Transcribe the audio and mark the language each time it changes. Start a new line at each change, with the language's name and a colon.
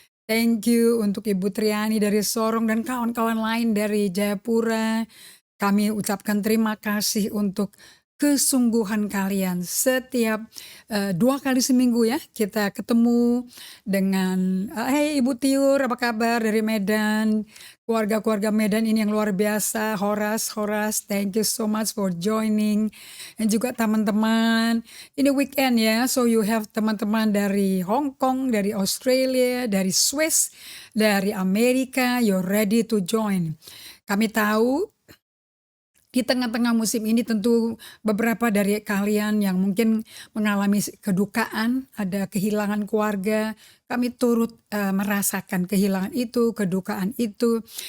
English: Thank you
Indonesian: untuk Ibu Triani dari Sorong dan kawan-kawan lain dari Jayapura. Kami ucapkan terima kasih untuk kesungguhan kalian. Setiap 2 kali seminggu ya kita ketemu dengan hey Ibu Tiur, apa kabar dari Medan? Keluarga-keluarga Medan ini yang luar biasa.
English: Horas, thank you so much for joining.
Indonesian: Dan juga teman-teman, ini weekend ya,
English: so you have
Indonesian: teman-teman dari Hong Kong, dari Australia, dari Swiss, dari Amerika,
English: you're ready to join.
Indonesian: Kami tahu di tengah-tengah musim ini tentu beberapa dari kalian yang mungkin mengalami kedukaan, ada kehilangan keluarga, kami turut merasakan kehilangan itu, kedukaan itu.